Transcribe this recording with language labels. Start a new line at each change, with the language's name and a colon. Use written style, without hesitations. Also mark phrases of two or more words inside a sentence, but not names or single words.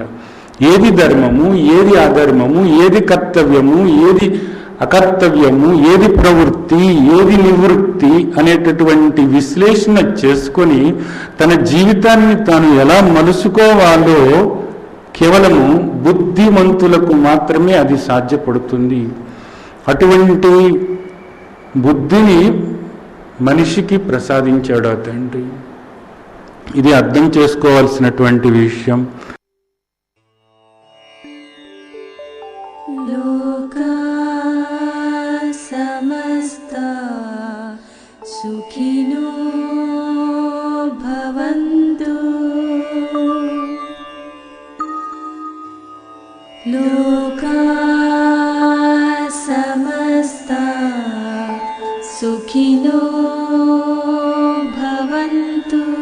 Telugu: ఏది ధర్మము, ఏది అధర్మము, ఏది కర్తవ్యము, ఏది అకర్తవ్యము, ఏది ప్రవృత్తి, ఏది నివృత్తి అనేటటువంటి విశ్లేషణ చేసుకొని తన జీవితాన్ని తాను ఎలా మలుసుకోవాలో కేవలము బుద్ధిమంతులకు మాత్రమే అది సాధ్యపడుతుంది. అటువంటి బుద్ధిని మనిషికి ప్రసాదించాడు ఆ తండ్రి. ఇది అర్థం చేసుకోవాల్సినటువంటి విషయం.
Sanskrit: లోకా సమస్తా సుఖినో భవంతు. లోకా సమస్తా సుఖినో భవంతు.